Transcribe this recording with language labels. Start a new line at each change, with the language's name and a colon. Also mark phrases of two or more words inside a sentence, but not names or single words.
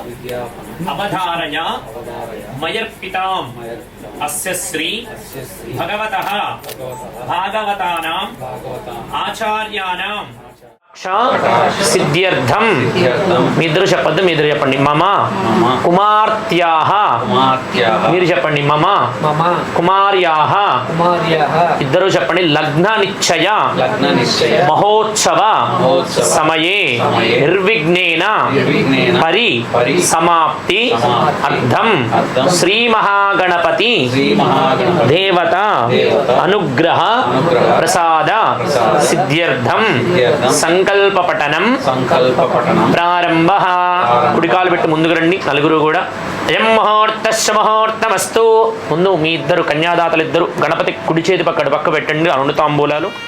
Sanskrit: अवधारय मयर्पिताम् अस्य श्री भगवतः भागवतानां आचार्याणां सिद्ध्यर्थम
Telugu: మీరు చెప్పండి
Sanskrit: మమ కుమార్త్యాః
Telugu: మీరు చెప్పండి
Sanskrit: మమ కుమార్యాః
Telugu: ఇద్దరు చెప్పండి
Sanskrit: లగ్న నిశ్చయ మహోత్సవ సమయే నిర్విఘ్నేన పరి సమాప్తి అర్థం శ్రీ మహాగణపతి దేవత అనుగ్రహ ప్రసాద సిద్ధ్యర్థం
Telugu: సంకల్ప పఠనం ప్రారంభ కుడికాలు పెట్టి ముందుకు రండి నలుగురు కూడా
Sanskrit: అయం ముహూర్తస్య ముహూర్తమస్తు
Telugu: ముందు మీ ఇద్దరు కన్యాదాతలు ఇద్దరు గణపతి కుడి చేతి పక్క పెట్టండి అరుణ తాంబూలాలు